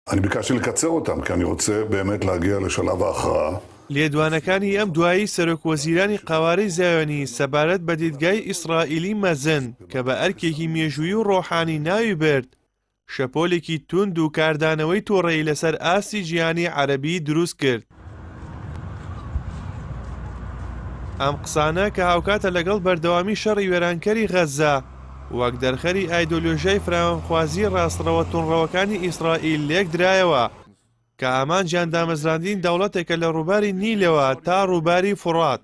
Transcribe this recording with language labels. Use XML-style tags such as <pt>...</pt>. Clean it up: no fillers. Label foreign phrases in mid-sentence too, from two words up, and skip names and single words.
<he>אני بיקשתי לקצר אותם, כי אני רוצה באמת להגיע לשלב ההכרעה.</he> <ckb>لێدوانەکانی ئەم دوایی سەرۆکوەزیرانی قاوارەی زایۆنی سەبارەت بە دیدگای ئیسرائیلی مەزن کە بە ئەرکێکی مێژووی و ڕۆحانی ناوی برد شەپۆلێکی توند و کاردانەوەی تۆڕەی لەسەر ئاستی جیهانی عەرەبی دروست کرد. ئەم قسانە کە هاوکاتە لەگەڵ بەردەوامی شەڕی وێرانکەری غەزا وەک دەرخەری ئایدۆلۆژیای فراوانخوازی ڕاستڕەوە تونڕەوەکانی ئیسرائیل لێک درایەوە کە ئامان جاندامەزراندین دەوڵەتێکە لە ڕووباری نیلەوە تا ڕووباری فورات.</ckb>